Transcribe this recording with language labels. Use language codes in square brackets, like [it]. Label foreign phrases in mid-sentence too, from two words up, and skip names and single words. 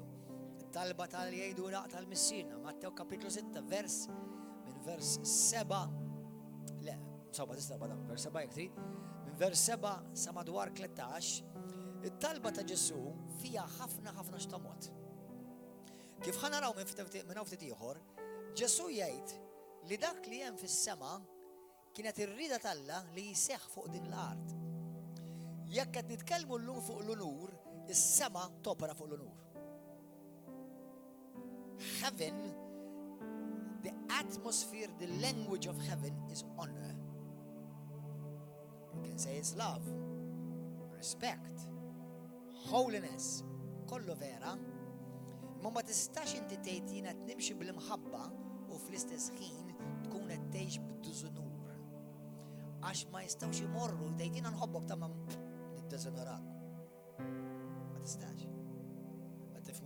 [mt] It-talba tal jgħidu naqta l-missierna, Mattew kapitlu 6 minn vers 7, le, insomma tista' bada vers 7 jekk trid, minn vers 7 sa madwar 13, it-talba ta' Ġesu fiha ħafna x'tamot. Kif ħanaraw minn ftit ieħor, Ġesu jgħid li dak li hemm fis-sema kienet ir-rieda tal-Alla li jseħħ fuq din l-art. Jekk qed nitkellmu llum fuq l-onur, is-sema topera fuq l-onur. [en] Heaven, the atmosphere, the language of heaven is honor. You can say it's love, respect, holiness [mt] kollu vera, ma tistax inti tgħid jiena qed nimxi bil-imħabba u fl-istess ħin tkun qed tgħix bid-diżunur. Għax ma jistgħux imorru tgħid jiena nħobbok ta' ma niddeżonorak. Ma tistax. Ma tifhmu?